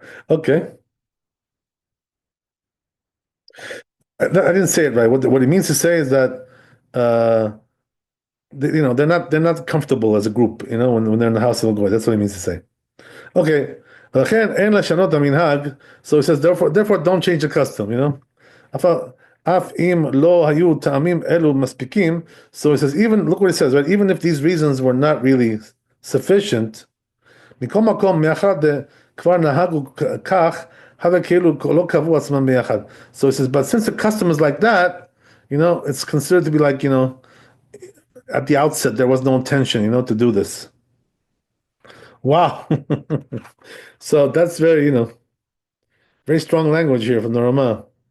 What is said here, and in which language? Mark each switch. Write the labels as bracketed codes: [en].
[en] Okay, I didn't say it right. What he means to say is that uh, they're not comfortable as a group. When they're in the house of a goy. That's what he means to say. Okay, [he] לכן אין לשנות המנהג. [en] So he says, therefore, don't change the custom. [he] אף אף אם לא היו טעמים אלו מספיקים. [en] So he says, look what he says, right? Even if these reasons were not really sufficient. [he] מכל מקום, מאחר כבר נהגו כך, הווה כאילו לא קבעו עצמם ביחד. [en] So he says, but since the custom is like that, it's considered to be like, at the outset, there was no intention, to do this. Wow. So that's very, very strong language here from the Rama.